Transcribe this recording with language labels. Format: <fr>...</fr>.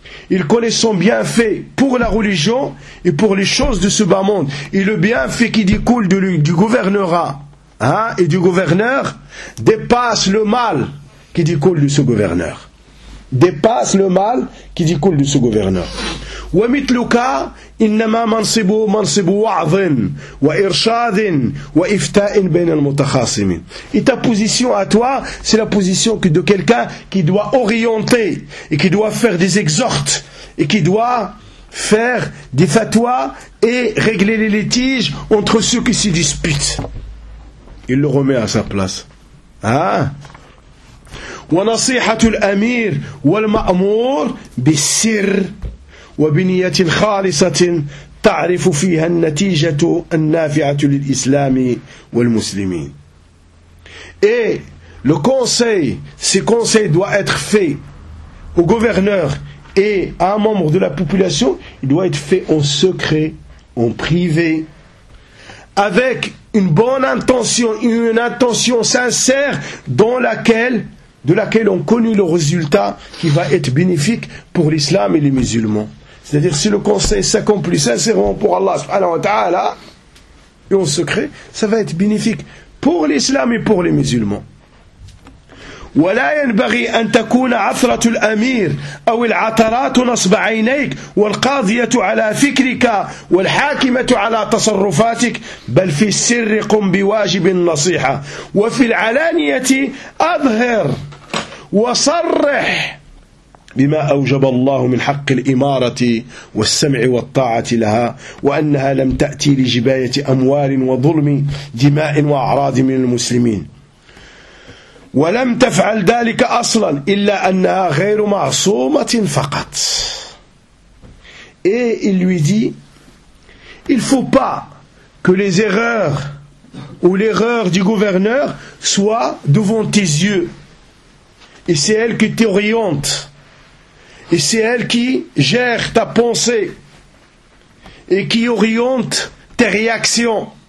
<fr>Il connaît son bienfait pour la religion et pour les choses de ce bas monde. Et le bienfait qui découle du gouvernerat, hein, et du gouverneur dépasse le mal qui découle de ce gouverneur. Dépasse le mal qui découle de ce gouverneur.</fr> <ar>ومثلك إنما منصبه منصب وعظ وإرشاد وإفتاء بين المتخاصمين.</ar> <fr>Et ta position à toi, c'est la position de quelqu'un qui doit orienter et qui doit faire des exhortes et qui doit faire des fatwas et régler les litiges entre ceux qui se disputent. Il le remet à sa place. Hein?</fr> <ar>ونصيحة الأمير والمأمور بالسر وبنية خالصة تعرف فيها النتيجة النافعة للإسلام والمسلمين.</ar> <fr>Et le conseil, ce conseil doit être fait au gouverneur et à un membre de la population, il doit être fait en secret, en privé, avec une bonne intention, une intention sincère dans laquelle, de laquelle on connaît le résultat qui va être bénéfique pour l'islam et les musulmans. C'est-à-dire, si le conseil s'accomplit sincèrement pour Allah subhanahu wa ta'ala, et en secret, ça va être bénéfique pour l'islam et pour les musulmans.</fr> <ar>وَلَا يَنْبَغِي أَنْ تَكُونَ عَثْرَةُ الْأَمِيرِ أَوِ الْعَطَرَاتُ نَصْبَ عَيْنَيْكِ وَالْقَاضِيَةُ عَلَى فِكْرِكَ وَالْحَاكِمَةُ عَلَى تَصَرُّفَاتِكَ بَلْ فِي السِّرِّ قُمْ بِوَاجِبِ النَّصِيحَةِ وَفِي الْعَلَانِيَةِ أَظْهِرْ وَصَرِّحْ بما أوجب الله من حق الإمارة والسمع والطاعة لها وأنها لم تأتي لجباية أموال وظلم دماء وأعراض من المسلمين ولم تفعل ذلك أصلا إلا أنها غير معصومة فقط.</ar> <fr>Et il lui dit, il faut pas que les erreurs ou l'erreur du gouverneur soit devant tes yeux et c'est elle qui t'oriente et c'est elle qui gère ta pensée et qui oriente tes réactions.</fr>